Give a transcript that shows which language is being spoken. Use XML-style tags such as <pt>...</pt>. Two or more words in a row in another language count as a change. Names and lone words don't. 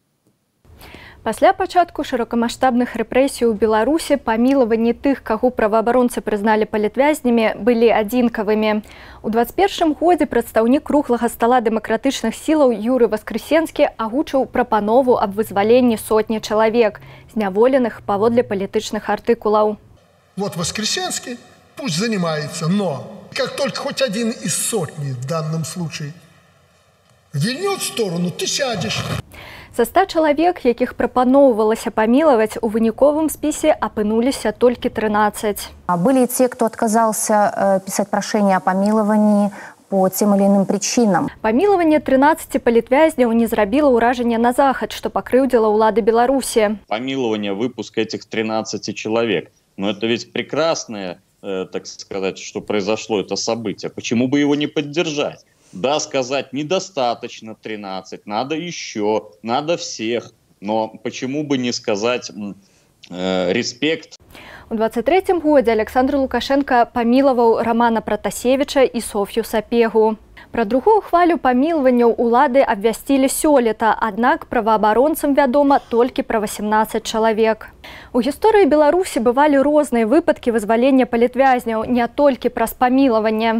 <be>Пасля пачатку шырокамаштабных рэпрэсій у Беларусі памілаванні тых, каго праваабаронцы прызналі палітвязнямі, былі адзінкавымі. У 21 годзе прадстаўнік круглага стала дэмакратычных сілаў Юрый Васкрэсенскі агучыў прапанову аб вызваленні сотні чалавек, зняволеных паводле палітычных артыкулаў.</be> <ru>Вот Воскресенский пусть занимается, но как только хоть один из сотни в данном случае вильнет в сторону, ты сядешь.</ru> <be>Са 100 чалавек, якіх прапаноўвалася памілаваць, у выніковым спісе апынуліся толькі 13.</be> <ru>Были те, кто отказался писать прошение о помиловании по тем или иным причинам.</ru> <be>Памілаванне 13 палітвязняў не зрабіла ўражання на захад, што пакрыўдзіла ўлады Беларусі.</be> <ru>Помилование, выпуск этих 13 человек. Но это ведь прекрасное, так сказать, что произошло это событие. Почему бы его не поддержать? Да, сказать, недостаточно 13, надо еще, надо всех. Но почему бы не сказать респект?</ru> <be>У 23-м годзе Александр Лукашенко памілаваў Романа Пратасевіча і Софью Сапегу. Пра другую хвалю памілаванняў улады абвясцілі сёлета, аднак праваабаронцам вядома толькі пра 18 чалавек. У гісторыі Беларусі бывалі розныя выпадкі вызвалення палітвязняў, не толькі праз памілаванне.</be>